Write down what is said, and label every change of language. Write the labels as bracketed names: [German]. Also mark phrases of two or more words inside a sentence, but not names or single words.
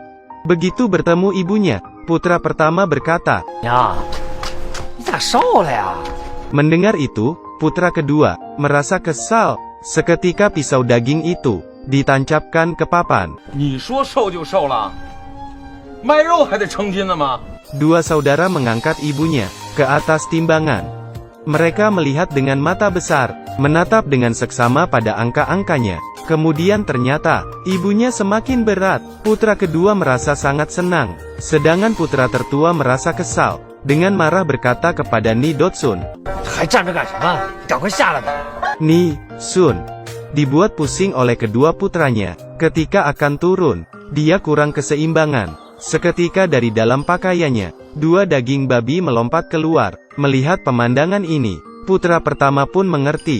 [Indonesian] Begitu bertemu ibunya, putra pertama berkata, "Ya, mendengar itu, putra kedua merasa kesal. Seketika pisau daging itu ditancapkan ke papan. [Chinese] 卖肉还得称斤呢吗？ [Indonesian] Dua saudara mengangkat ibunya ke atas timbangan. Mereka melihat dengan mata besar, menatap dengan seksama pada angka-angkanya. Kemudian ternyata, ibunya semakin berat. Putra kedua merasa sangat senang, sedangkan putra tertua merasa kesal. Dengan marah berkata kepada Ni Dotsun, [Chinese] 还站着干什么？赶快下来吧！ [Indonesian] Ni, Sun, dibuat pusing oleh kedua putranya. Ketika akan turun, dia kurang keseimbangan. Seketika dari dalam pakaiannya, dua daging babi melompat keluar. Melihat pemandangan ini, putra pertama pun mengerti.